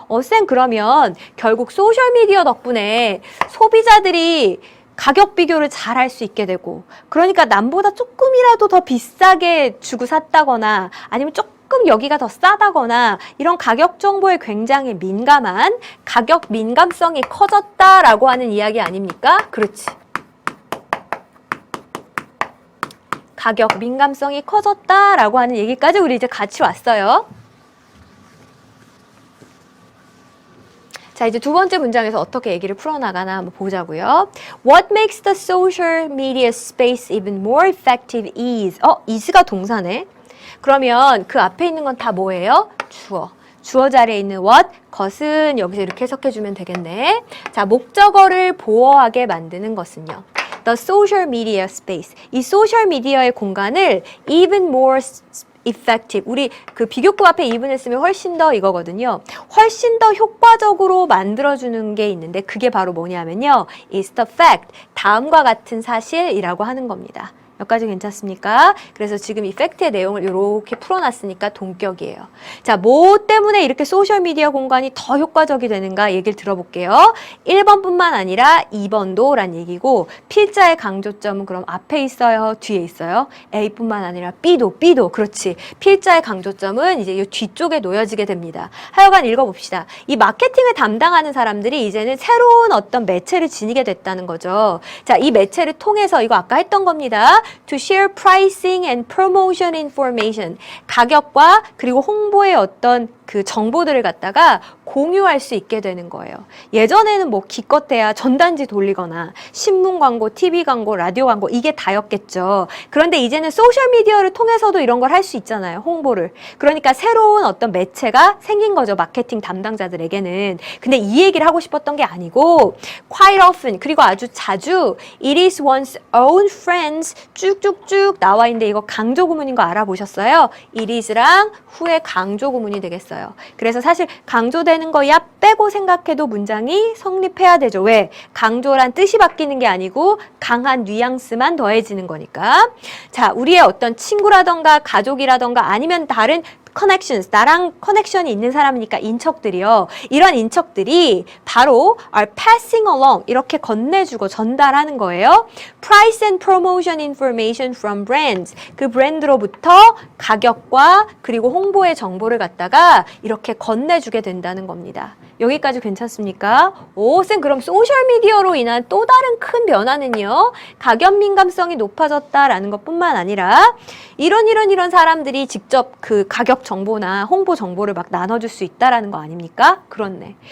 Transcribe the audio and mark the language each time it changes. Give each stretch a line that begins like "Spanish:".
Korean: 쌤, 그러면 결국 소셜미디어 덕분에 소비자들이 가격 비교를 잘 할 수 있게 되고 그러니까 남보다 조금이라도 더 비싸게 주고 샀다거나 아니면 조금 여기가 더 싸다거나 이런 가격 정보에 굉장히 민감한 가격 민감성이 커졌다라고 하는 이야기 아닙니까? 그렇지. 가격 민감성이 커졌다라고 하는 얘기까지 우리 이제 같이 왔어요. 자, 이제 두 번째 문장에서 어떻게 얘기를 풀어나가나 한번 보자고요.
English: What makes the social media space even more effective is.
Korean: is가 동사네. 그러면 그 앞에 있는 건 다 뭐예요? 주어. 주어 자리에 있는 what, 것은 여기서 이렇게 해석해주면 되겠네. 자, 목적어를 보어하게 만드는 것은요.
English: The social media space.
Korean: 이 소셜 미디어의 공간을
English: even more effective.
Korean: 우리 그 비교급 앞에 even을 쓰면 훨씬 더 이거거든요. 훨씬 더 효과적으로 만들어주는 게 있는데 그게 바로 뭐냐면요.
English: is the fact.
Korean: 다음과 같은 사실이라고 하는 겁니다. 여기까지 괜찮습니까? 그래서 지금 이 팩트의 내용을 이렇게 풀어놨으니까 동격이에요. 자, 뭐 때문에 이렇게 소셜미디어 공간이 더 효과적이 되는가 얘기를 들어볼게요. 1번뿐만 아니라 2번도 란 얘기고 필자의 강조점은 그럼 앞에 있어요? 뒤에 있어요? A뿐만 아니라 B도 그렇지. 필자의 강조점은 이제 이 뒤쪽에 놓여지게 됩니다. 하여간 읽어봅시다. 이 마케팅을 담당하는 사람들이 이제는 새로운 어떤 매체를 지니게 됐다는 거죠. 자, 이 매체를 통해서 이거 아까 했던 겁니다.
English: To share pricing and promotion information.
Korean: 가격과 그리고 홍보의 어떤 그 정보들을 갖다가 공유할 수 있게 되는 거예요. 예전에는 뭐 기껏해야 전단지 돌리거나 신문 광고, TV 광고, 라디오 광고 이게 다였겠죠. 그런데 이제는 소셜미디어를 통해서도 이런 걸 할 수 있잖아요. 홍보를. 그러니까 새로운 어떤 매체가 생긴 거죠. 마케팅 담당자들에게는. 근데 이 얘기를 하고 싶었던 게 아니고
English: quite often
Korean: 그리고 아주 자주
English: it is one's own friends
Korean: 쭉쭉쭉 나와 있는데 이거 강조 구문인 거 알아보셨어요? it is랑 후에 강조 구문이 되겠어요. 그래서 사실 강조되는 거야 빼고 생각해도 문장이 성립해야 되죠. 왜? 강조란 뜻이 바뀌는 게 아니고 강한 뉘앙스만 더해지는 거니까. 자, 우리의 어떤 친구라던가 가족이라던가 아니면 다른 connections, 나랑 커넥션이 있는 사람이니까 인척들이요. 이런 인척들이 바로
English: are passing along
Korean: 이렇게 건네주고 전달하는 거예요.
English: Price and promotion information from brands.
Korean: 그 브랜드로부터 가격과 그리고 홍보의 정보를 갖다가 이렇게 건네주게 된다는 겁니다. 여기까지 괜찮습니까? 오, 쌤 그럼 소셜미디어로 인한 또 다른 큰 변화는요. 가격 민감성이 높아졌다라는 것뿐만 아니라 이런 사람들이 직접 그 가격 정보나 홍보 정보를 막 나눠줄 수 있다라는 거 아닙니까? 그렇네.